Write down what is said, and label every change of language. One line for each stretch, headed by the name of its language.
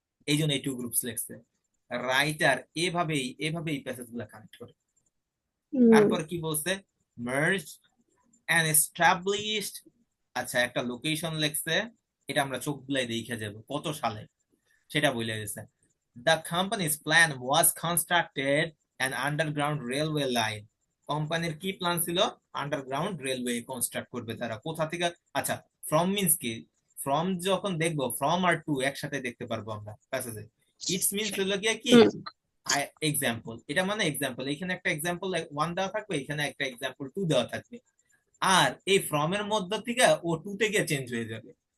Bangla: এই জন্য এই টু গ্রুপস লেখছে। রাইটার এভাবেই প্যাসেজ গুলা কানেক্ট করে। তারপর কি বলছে?
English: Merge and established.
Bangla: আচ্ছা, একটা লোকেশন লেখছে, এটা আমরা চোখ বুলাই দেখে যাব কত সালে, সেটা বলে গেছে।
English: The company's plan was constructed an underground railway line.
Bangla: কোম্পানির কি প্ল্যান ছিল? আন্ডারগ্রাউন্ড রেলওয়ে কনস্ট্রাক্ট করবে তারা। কোথা থেকে? আচ্ছা, ফ্রম মিন্স কি? ফ্রম যখন দেখবো, ফ্রম আর টু একসাথে দেখতে পারবো আমরা প্যাসেজে। ইটস মিন্স হলো গিয়ে কি? এক্সাম্পল, এটা মানে এক্সাম্পল, এখানে একটা এক্সাম্পল 1 দেওয়া থাকবে, এখানে একটা এক্সাম্পল 2 দেওয়া থাকবে, আর এই ফ্রম এর মধ্য থেকে ও টু তে গিয়ে চেঞ্জ হয়ে যাবে।